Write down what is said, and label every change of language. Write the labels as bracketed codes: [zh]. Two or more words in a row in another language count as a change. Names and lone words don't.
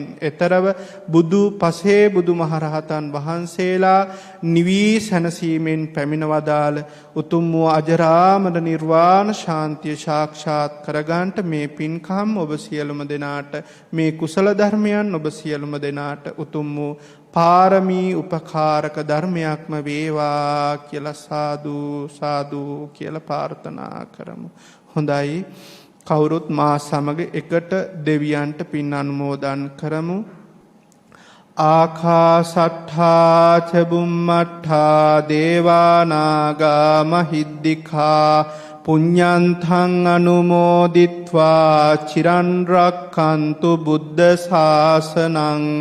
[si] එතරව බුදු පසේ බුදු මහරහතන් වහන්සේලා නිවී සැනසීමෙන් පැමිණවදාල උතුම් වූ අජරාමර නිර්වාණ ශාන්තිය සාක්ෂාත් කරගන්නට මේ පින්කම් ඔබ සියලුම දෙනාට මේ කුසල ධර්මයන් ඔබ සියලුම දෙනාට උතුම් වූ පාරමී උපකාරක ධර්මයක්ම වේවා කියලා සාදු සාදු කියලා ප්‍රාර්ථනා කරමු. හොඳයි, කවුරුත් මා සමග එකට දෙවියන්ට පින් අනුමෝදන් කරමු. [pi] ආකාසට්ඨා ච බුම්මට්ඨා දේවා නාග මහිද්దికා පුඤ්ඤන්තං අනුමෝදිත්වා චිරන් රක්ඛන්තු බුද්ධ ශාසනං.